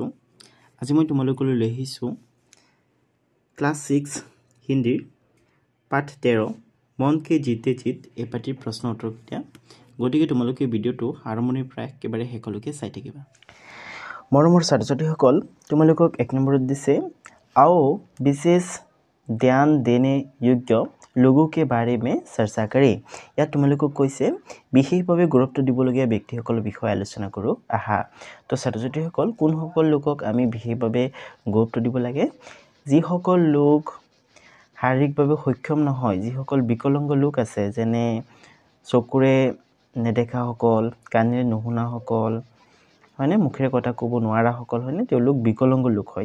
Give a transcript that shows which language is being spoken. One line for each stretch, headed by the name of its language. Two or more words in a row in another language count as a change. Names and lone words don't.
Assamese: আজি মই তোমালোকলৈ লৈ আহিছোঁ ক্লাছ 6 হিন্দীৰ পাঠ 13 মন কে জিতে জিত এই পাঠৰ প্ৰশ্ন উত্তৰকেইটা। গতিকে তোমালোকে ভিডিঅ'টো আৰম্ভণিৰ পৰা একেবাৰে শেষলৈকে চাই থাকিবা। মৰমৰ ছাত্ৰ-ছাত্ৰীসকল, তোমালোকক 1 নম্বৰত দিছে
Hindi: आओ विशेष ध्यान देने योग्य लोगों के बारे में चर्चा करें।
Assamese: ইয়াত তোমালোকক কৈছে বিশেষভাৱে গুৰুত্ব দিবলগীয়া ব্যক্তিসকলৰ বিষয়ে আলোচনা কৰোঁ আহা। তো ছাত্ৰ-ছাত্ৰীসকল কোনসকল লোকক আমি বিশেষভাৱে গুৰুত্ব দিব লাগে? যিসকল লোক শাৰীৰিকভাৱে সক্ষম নহয়, যিসকল বিকলাংগ লোক আছে, যেনে চকুৰে নেদেখাসকল, কাণেৰে নুশুনাসকল, হয়নে, মুখেৰে কথা ক'ব নোৱাৰাসকল, হয়নে, তেওঁলোক বিকলাংগ লোক হয়।